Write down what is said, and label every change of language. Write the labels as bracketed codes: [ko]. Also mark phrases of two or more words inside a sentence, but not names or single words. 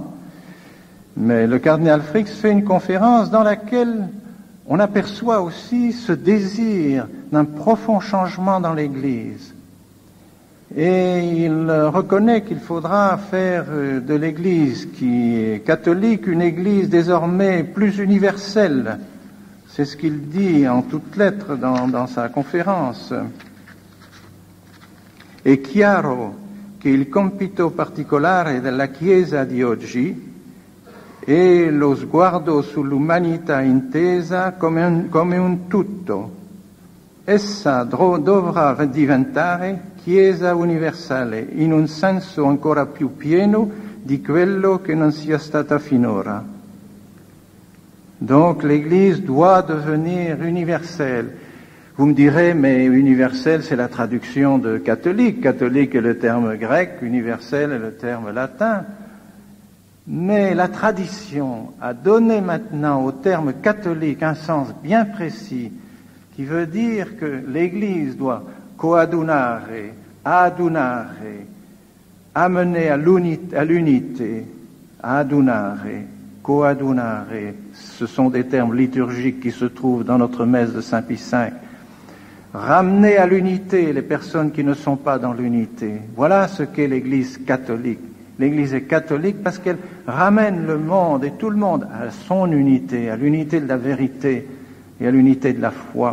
[fr] Mais le cardinal Frings fait une conférence dans laquelle on aperçoit aussi ce désir d'un profond changement dans l'Église. Et il reconnaît qu'il faudra faire de l'Église qui est catholique une Église désormais plus universelle. C'est ce qu'il dit en toutes lettres dans sa conférence. [it] È chiaro che il compito particolare della Chiesa di oggi è lo sguardo sull'umanità intesa come un tutto. Essa dovrà diventare Chiesa universale in un senso ancora più pieno di quello che non sia stata finora. [fr] Donc l'Église doit devenir universelle. Vous me direz, mais universelle, c'est la traduction de catholique. Catholique est le terme grec, universel est le terme latin. Mais la tradition a donné maintenant au terme catholique un sens bien précis qui veut dire que l'Église doit [la] coadunare, adunare, [fr] amener à l'unité, [la] adunare, coadunare. [fr] Ce sont des termes liturgiques qui se trouvent dans notre messe de Saint Pie V. Ramener à l'unité les personnes qui ne sont pas dans l'unité. Voilà ce qu'est l'Église catholique. L'Église est catholique parce qu'elle ramène le monde et tout le monde à son unité, à l'unité de la vérité et à l'unité de la foi.